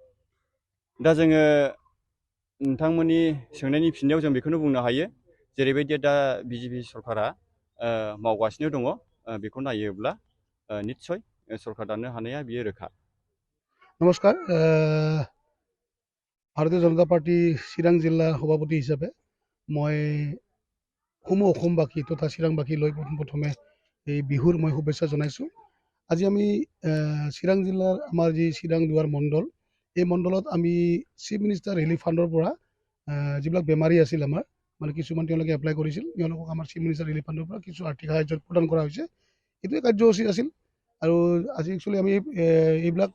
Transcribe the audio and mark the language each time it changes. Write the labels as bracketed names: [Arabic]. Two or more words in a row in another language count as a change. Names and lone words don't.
[Bodo] दा जोङो नोंथांमोननि सोंनायनि फिननायाव जों बेखौनो बुंनो हायो जेरैबायदि दा बिजेपि सरकारा मावगासिनो दङ बेखौ नायोब्ला निस्सय सरकार दानो हानाया बियो रोखा [Assamese] নমস্কাৰ ভাৰতীয় জনতা পাৰ্টী চিৰাং জিলাৰ সভাপতি হিচাপে মই অসমবাসী তথা চিৰাংবাসীলৈ প্ৰথমে এই বিহুৰ মই শুভেচ্ছা জনাইছোঁ আজি আমি চিৰাং জিলাৰ আমাৰ যি চিৰাং দুৱাৰ মণ্ডল এই মণ্ডলত আমি চিফ মিনিষ্টাৰ ৰিলিফ ফাণ্ডৰ পৰা যিবিলাক বেমাৰী আছিল আমাৰ মানে কিছুমান তেওঁলোকে এপ্লাই কৰিছিল তেওঁলোকক আমাৰ চিফ মিনিষ্টাৰ ৰিলিফ ফাণ্ডৰ পৰা কিছু আৰ্থিক সাহায্য প্ৰদান কৰা হৈছে এইটোৱে কাৰ্যসূচী আছিল আৰু আজি একচুৱেলি আমি এইবিলাক